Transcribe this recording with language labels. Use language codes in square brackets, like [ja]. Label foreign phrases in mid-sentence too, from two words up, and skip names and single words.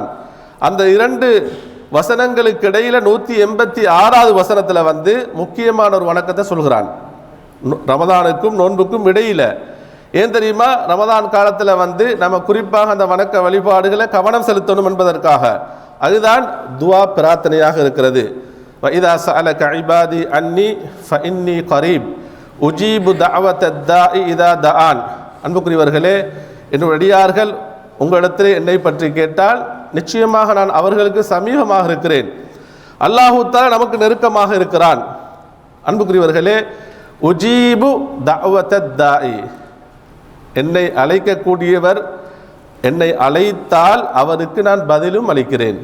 [ta] அந்த 2 வசனங்களுக்கு இடையில 186 வசனத்தில் வந்து முக்கியமான ஒரு வணக்கத்தை சொல்கிறான். ரமதானுக்கும் நோன்புக்கும் இடையில. ஏன் தெரியுமா, ரமதான் காலத்தில் வந்து நம்ம குறிப்பாக அந்த வணக்க வழிபாடுகளை கவனம் செலுத்தணும் என்பதற்காக. அதுதான் துஆ பிரார்த்தனையாக இருக்கிறது. [ar] وَإِذَا سَأَلَكَ عِبَادِي أَنِّي فَإِنِّي قَرِيبٌ أُجِيبُ دَعْوَةَ الدَّاعِ إِذَا دَعَانِ. [ta] அன்புக்குரியவர்களே, என்னுடைய அடியார்கள் உங்களிடத்திலே என்னை பற்றி கேட்டால் நிச்சயமாக நான் அவர்களுக்கு சமீபமாக இருக்கிறேன். [ar] الله تعالى [ta] நமக்கு நெருக்கமாக இருக்கிறான். அன்புக்குரியவர்களே, [ar] أجيب دعوة الداع, [ta] என்னை அழைக்கக்கூடியவர் என்னை அழைத்தால் அவருக்கு நான் பதிலும் அளிக்கிறேன்.